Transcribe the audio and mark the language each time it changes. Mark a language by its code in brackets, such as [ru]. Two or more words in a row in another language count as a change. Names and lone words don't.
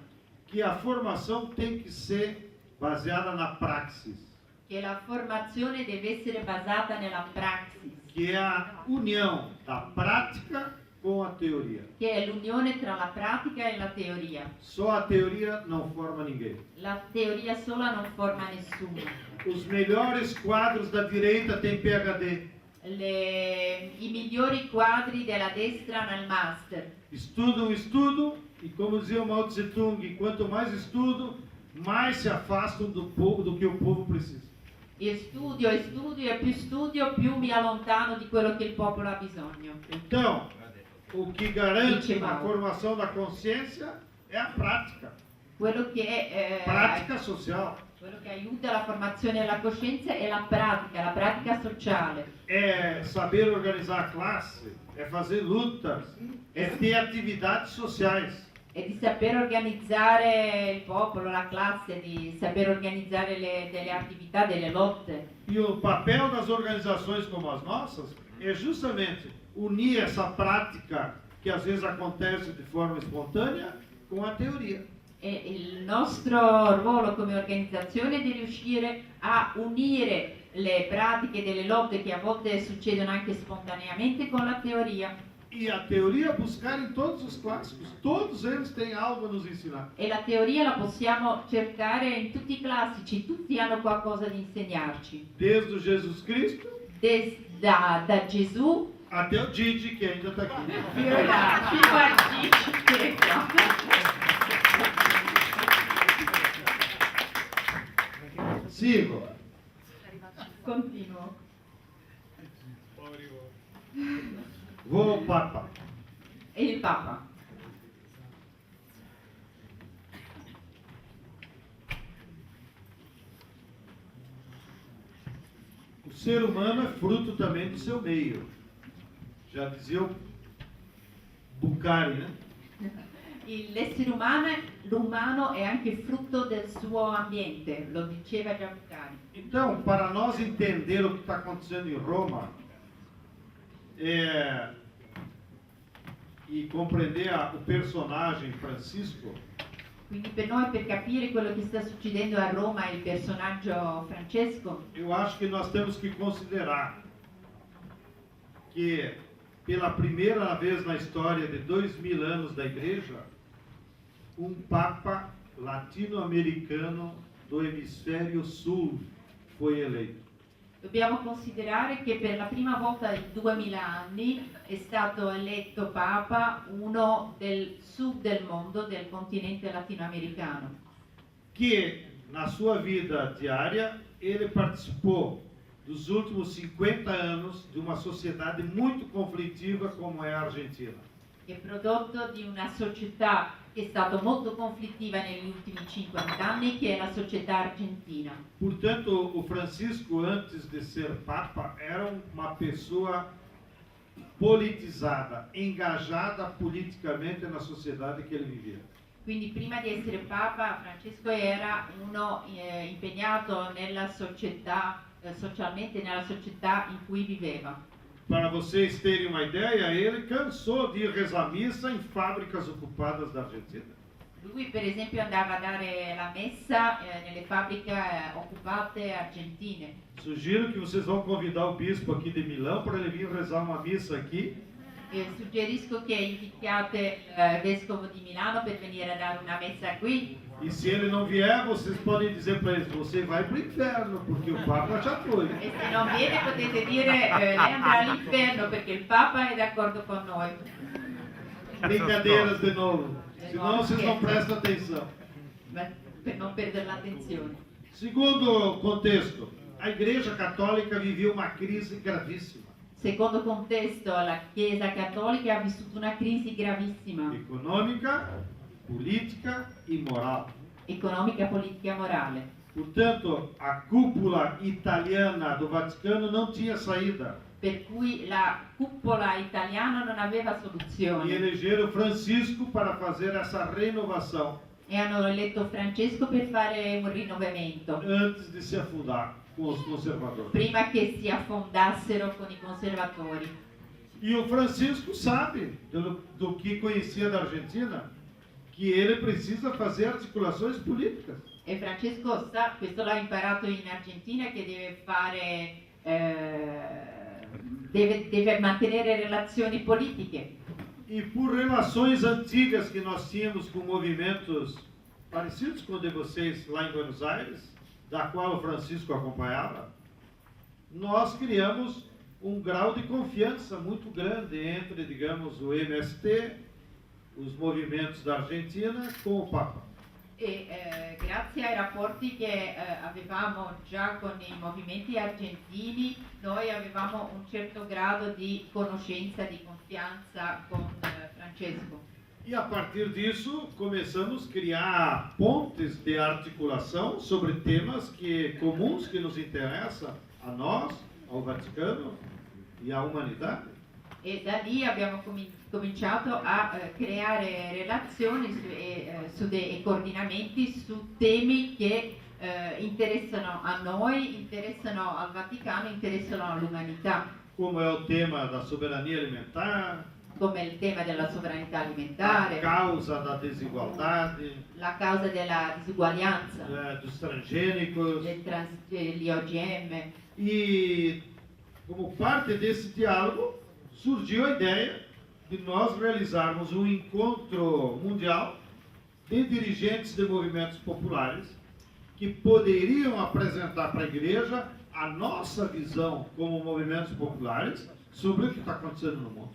[pt] Que a formação tem que ser baseada na praxis, [it] Che la formazione deve essere basata nella praxis, [pt] que é a união da prática com a teoria. [it] che è l'unione tra la pratica e la teoria. [pt] Só a teoria não forma ninguém. [it] La teoria sola non forma nessuno. [pt] Os melhores quadros da direita têm PhD. [it] I migliori quadri della destra nel master. [pt] Estudam, e como dizia o Mao Tse Tung, quanto mais estudo, mais se afastam do povo, do que o povo precisa. [it] E studio, e più studio, più mi allontano di quello che il popolo ha bisogno. [pt] Então, o que garante a Mao. formação da consciência é a prática. [it] Quello che [pt] Prática social. [it] Quello che aiuta la formazione della coscienza è la pratica sociale. [pt] É saber organizar a classe, é fazer lutas, é ter atividades sociais. [it] E di saper organizzare il popolo, la classe, di saper organizzare delle attività, delle lotte. [pt] E o papel das organizações como as nossas é justamente unir essa prática que às vezes acontece de forma espontânea com a teoria. [it] E il nostro ruolo come organizzazione è di riuscire a unire le pratiche delle lotte che a volte succedono anche spontaneamente con la teoria. [pt] E a teoria buscar em todos os clássicos, todos eles têm algo a nos ensinar. [it] E la teoria la possiamo cercare in tutti i classici, tutti hanno qualcosa da insegnarci. [pt] Desde o Jesus Cristo [it] Da Gesù [pt] até o Didi, que ainda está aqui. [it] fino a Gigi che è qua. [pt] Sigo. [it] Continuo. [pt] Vou ao Papa. [it] E il Papa. [pt] O ser humano é fruto também do seu meio. Já dizia o Bucari, né? [it] L'umano è anche frutto del suo ambiente, lo diceva già Bucari. [pt] Então, para nós entender o que está acontecendo em Roma e compreender o personagem Francisco, [it] Quindi per noi, per capire quello che sta succedendo a Roma e il personaggio Francesco, [pt] eu acho que nós temos que considerar que pela primeira vez na história de 2000 anos da Igreja, um Papa latino-americano do hemisfério sul foi eleito. [it] dobbiamo considerare che per la prima volta in 2000 anni è stato eletto Papa uno del sud del mondo, del continente latinoamericano, [pt] Que na sua vida diária ele participou dos últimos 50 anos de uma sociedade muito conflitiva como é a Argentina. [it] che è prodotto di una società che è stata molto conflittiva negli ultimi 50 anni, che è la società argentina. [pt] Portanto, o Francisco, antes de ser Papa, era uma pessoa politizada, engajada politicamente na sociedade que ele vivia. [it] Quindi prima di essere Papa, Francesco era uno impegnato nella società, socialmente nella società in cui viveva. [pt] Para vocês terem uma ideia, ele cansou de ir rezar missa em fábricas ocupadas da Argentina. [it] Lui per esempio andava a dare la messa nelle fabbriche occupate argentine. [pt] Sugiro que vocês vão convidar o bispo aqui de Milão para ele vir rezar uma missa aqui. [it] Suggerisco che invitiate il vescovo di Milano per venire a dare una messa qui. [pt] E se ele não vier, vocês podem dizer para ele, você vai para o inferno, porque o Papa já foi. [it] E se non viene potete dire lei andrà all'inferno perché il Papa è d'accordo con noi. [pt] Brincadeiras de novo. Senão vocês não prestam atenção. [it] Ma per non perdere l'attenzione. [pt] Segundo contexto, a Igreja Católica vivia uma crise gravíssima. [it] Secondo contesto, la Chiesa Cattolica ha vissuto una crisi gravissima, [pt] Econômica, política e moral. [it] economica, politica e morale. [pt] Portanto, a cúpula italiana do Vaticano não tinha saída. [it] Per cui la cupola italiana non aveva E soluzione [pt] elegeram Francisco para fazer essa renovação [it] e hanno eletto Francesco per fare un rinnovamento, [pt] antes de se afundar com os conservadores. [it] prima che si affondassero con i conservatori. [pt] E o Francisco sabe do que conhecia da Argentina, que ele precisa fazer articulações políticas. [it] E Francesco sa, questo l'ha imparato in Argentina, che deve fare, deve mantenere relazioni politiche. [pt] E por relações antigas que nós tínhamos com movimentos parecidos com o de vocês lá em Buenos Aires, da qual o Francisco acompanhava, nós criamos um grau de confiança muito grande entre, digamos, o MST, os movimentos da Argentina, com o Papa. [it] E grazie ai rapporti che avevamo già con i movimenti argentini, noi avevamo un certo grado di conoscenza, di confianza con Francesco. [pt] E a partir disso, começamos a criar pontes de articulação sobre temas comuns que nos interessam a nós, ao Vaticano e à humanidade. [it] E da lì abbiamo cominciato a creare relazioni e coordinamenti su temi che interessano a noi, interessano al Vaticano, interessano all'umanità, [pt] Como é o tema da soberania alimentar, [it] come il tema della sovranità a alimentare, [pt] causa da desigualdade, [it] la causa della disuguaglianza, [pt] dos transgênicos. [it] degli OGM. [pt] E como parte desse diálogo, surgiu a ideia de nós realizarmos um encontro mundial de dirigentes de movimentos populares que poderiam apresentar para a igreja a nossa visão como movimentos populares sobre o que está acontecendo no mundo.